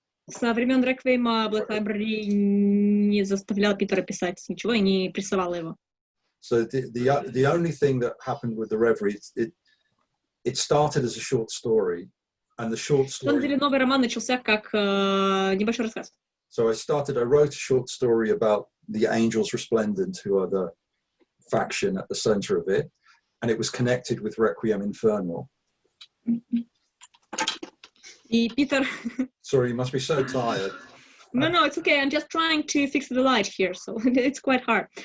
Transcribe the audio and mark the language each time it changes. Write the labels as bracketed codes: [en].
[ru] Со времен Реквиема Black Library не заставлял Питера писать ничего и не прессовала его. [en] So the only thing that happened with The Reverie, it started as a short story, and the short story. [ru] На самом деле новый роман начался как небольшой рассказ. [en] So I wrote a short story about the Angels Resplendent, who are the faction at the center of it, and it was connected with Requiem Infernal. [ru] И Питер... [en] Sorry, you must be so tired. No, it's okay. I'm just trying to fix the light here, so it's quite hard.